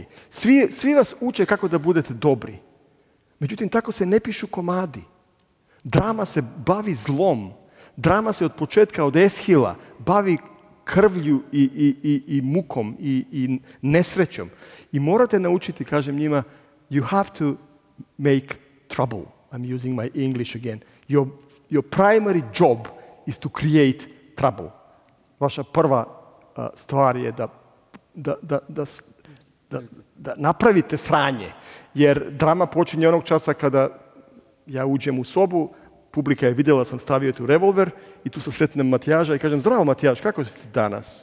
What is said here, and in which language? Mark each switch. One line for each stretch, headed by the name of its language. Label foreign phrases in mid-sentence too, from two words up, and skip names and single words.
Bosnian: Svi vas uče kako da budete dobri. Međutim, tako se ne pišu komadi. Drama se bavi zlom. Drama se od početka, od Eshila, bavi krvlju i mukom i nesrećom. I morate naučiti, kažem njima,
English: you have to make trouble. I'm using my English again. Your primary job is to create trouble.
Bosnian: vaša prva stvar je da napravite sranje. Jer drama počinje onog časa kada ja uđem u sobu, publika je vidjela da sam stavio tu revolver i tu se sretnem Matijaža i kažem, zdravo Matijaž, kako si ti danas?